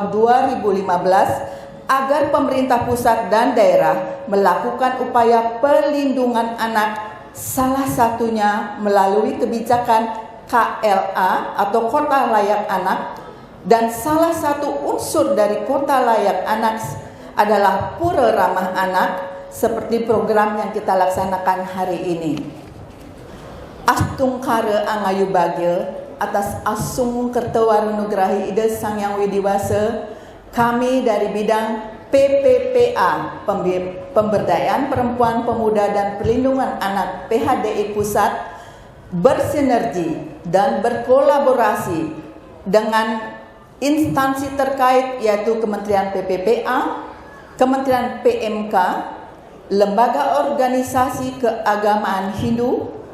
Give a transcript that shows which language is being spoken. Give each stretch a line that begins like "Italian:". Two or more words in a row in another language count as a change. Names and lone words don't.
Indonesian: 2015, agar pemerintah pusat dan daerah melakukan upaya perlindungan anak, salah satunya melalui kebijakan KLA atau Kota Layak Anak, dan salah satu unsur dari Kota Layak Anak adalah Pura Ramah Anak seperti program yang kita laksanakan hari ini.
Balinese: Astung Kare Angayu Bagil atas Asung Kertawarunugrahi Ida Sang
Indonesian: Yang Widiwasa, kami dari bidang PPPA, Pemberdayaan Perempuan, Pemuda dan Perlindungan Anak PHDI Pusat, bersinergi dan berkolaborasi dengan instansi terkait yaitu Kementerian PPPA, Kementerian PMK, Lembaga Organisasi Keagamaan Hindu,